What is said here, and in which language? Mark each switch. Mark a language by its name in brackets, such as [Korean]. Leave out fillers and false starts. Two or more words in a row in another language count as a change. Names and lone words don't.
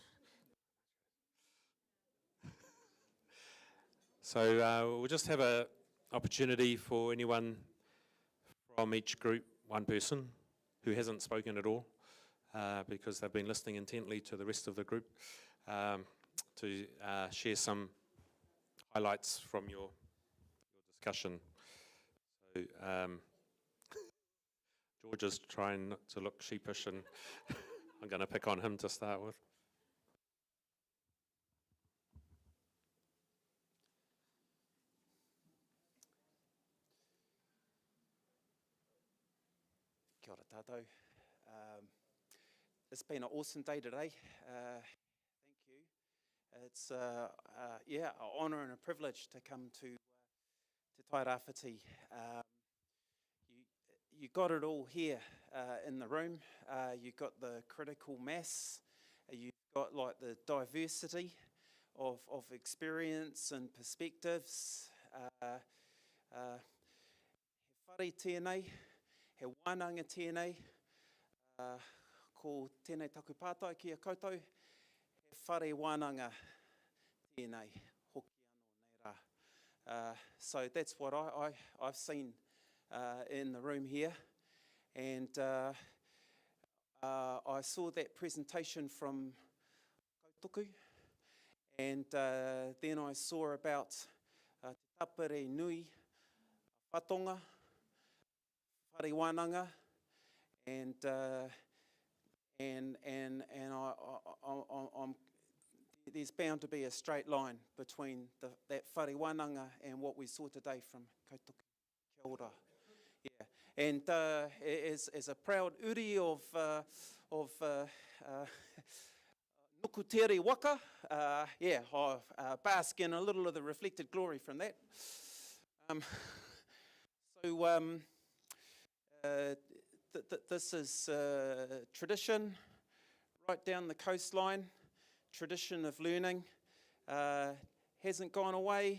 [English] So we'll just have an opportunity for anyone from each group, one person who hasn't spoken at all, because they've been listening intently to the rest of the group, to share some highlights from your discussion. So George is trying not to look sheepish, and I'm going to pick on him to start with. [Māori] Kia ora tātou. [English] It's been an awesome day today. Thank you. It's yeah, an honour and a privilege to come to Tairāwhiti. You got it all here in the room. You got the critical mass. You've got like the diversity of experience and perspectives. [Māori] He whare tēnei, he wānanga tēnei, ko tēnei taku pātai ki a koutou, he whare wānanga tēnei, hoki anō nei rā. [English] So that's what I've seen in the room here, and I saw that presentation from Kautuku, and then I saw about [Māori] te tapere nui, whatonga, whare wānanga, [English] and I'm there's bound to be a straight line between that [Māori] whare wānanga [English] and what we saw today from Kautuku. [Māori] Kia ora. [English] Yeah, and as a proud uri of nukutere waka, yeah, I bask in a little of the reflected glory from that. This is tradition right down the coastline, tradition of learning, hasn't gone away.